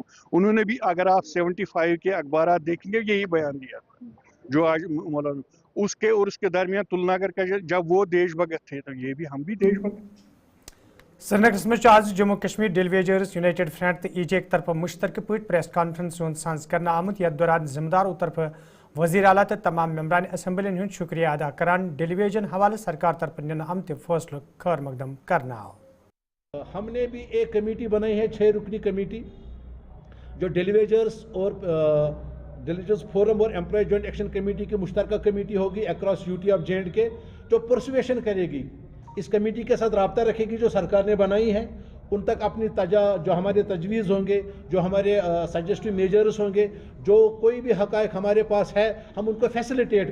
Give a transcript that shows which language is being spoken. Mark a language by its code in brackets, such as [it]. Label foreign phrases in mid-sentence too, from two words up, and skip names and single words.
[ur] انہوں نے بھی, اگر آپ 75 کے اخبارات دیکھیں گے, یہی بیان دیا جو آج مولانا اس کے اور اس کے درمیان تلنا کر کے, جب وہ دیش بھگت تھے تو یہ بھی ہم بھی دیش بھگت. [ks] سرینگرس میں آج جموں کشمیر ڈیلیویجرز یونائٹڈ فرنٹ تو ای جے طرف مشترکہ پٲٹھۍ پریس کانفرنس سانز کرنا آمت, یتھ دوران ذمہ داروں طرف وزیر اعلیٰ تو تمام ممبران اسمبلین ہند شکریہ ادا کران ڈیلیویژن حوالہ سرکار طرف نن آمت فیصلہ خیر مقدم کرنا آو. [ur] ہم نے بھی ایک کمیٹی بنائی ہے 6 رکنی کمیٹی, جو ڈیلیویجرز اور ڈیلیویجرز فورم اور امپلائی جوائنٹ ایکشن کمیٹی کی مشترکہ کمیٹی ہوگی [en] across UT of J and K, [ur] جو پرسویشن کرے گی, اس کمیٹی کے ساتھ رابطہ رکھے گی جو سرکار نے بنائی ہے, ان تک اپنی جو ہمارے تجویز ہوں گے, جو ہمارے [en] suggestive measures [ur] ہوں گے, جو کوئی بھی حقائق ہمارے پاس ہے ہم ان کو فیسیلیٹیٹ کریں گے.